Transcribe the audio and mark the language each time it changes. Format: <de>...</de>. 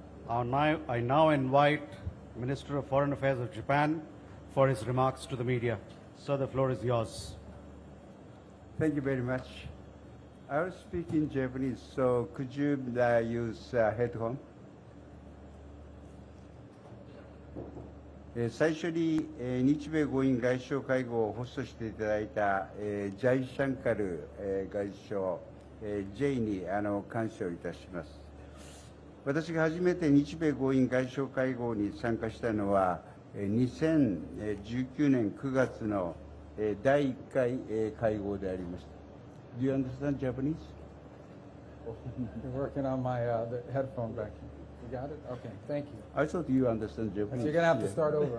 <en>I now invite Minister of Foreign Affairs of Japan for his remarks to the media. Sir, the floor is yours. Thank you very much. I will speak in Japanese, so could you use headphone?</en> <ja>最初に、日米豪印外相会合をホストしていただいた、ジャイシャンカル、外相、J に感謝をいたします。私が初めて日米豪印外相会合に参加したのは、2019年9月の第1回会合でありました。</ja> <en>Do you understand Japanese? You're working on my the headphone back here. You got it? Okay, thank you. I thought you understand Japanese. You're going to have to start over.</en>